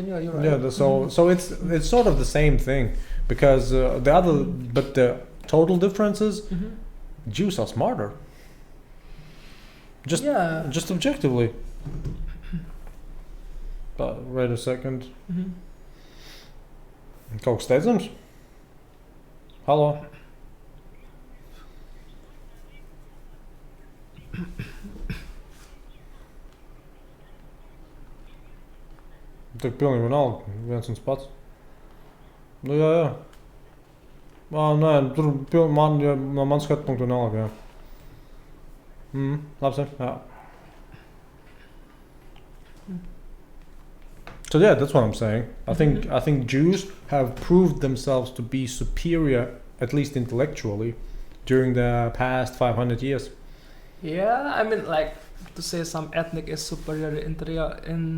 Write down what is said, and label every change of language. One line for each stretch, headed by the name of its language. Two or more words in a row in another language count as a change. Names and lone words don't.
English: Yeah, you're right. Yeah, so it's sort of the same thing because the total difference is Jews are smarter. Just objectively. Wait a second.
Latvian: Kaut kas steidzams? Halo? Tā pilnīgi vienalga, viens un pats. Nu jā. Nē, tur no man skatu punktu vienalga, jā. Labi, jā.
English: So that's what I'm saying. I think Jews have proved themselves to be superior at least intellectually, during the past 500 years. Yeah, I mean, like, to say some ethnic is superior in.